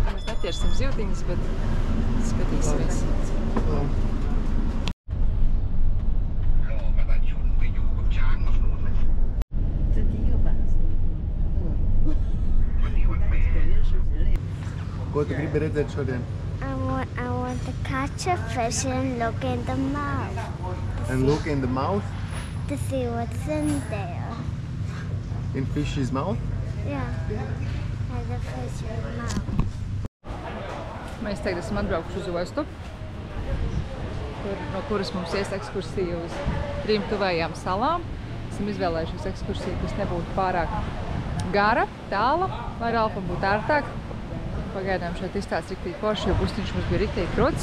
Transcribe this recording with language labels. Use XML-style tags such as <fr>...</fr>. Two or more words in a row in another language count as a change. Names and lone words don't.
<lv>Mēs neķersim zivtiņas, bet skatīsimies. Ko tu gribi redzēt šodien?</lv> <en>I want to catch a fish and look in the mouth. And look in the mouth, To see what's in there. in fish's mouth. Yeah. And the fish mouth.</en> <lv>Mēs tagad esam atbraukuši uz ostu, no kuras mums ies ekskursija uz 3 tuvējām salām. Esam izvēlējušies ekskursiju, kas nebūtu pārāk gara, tāla, lai Ralfam būtu ērtāk. Pagaidām šeit izstāsts riktīgi forši, jo bustiņš mums bija riktīgi kruts.</lv>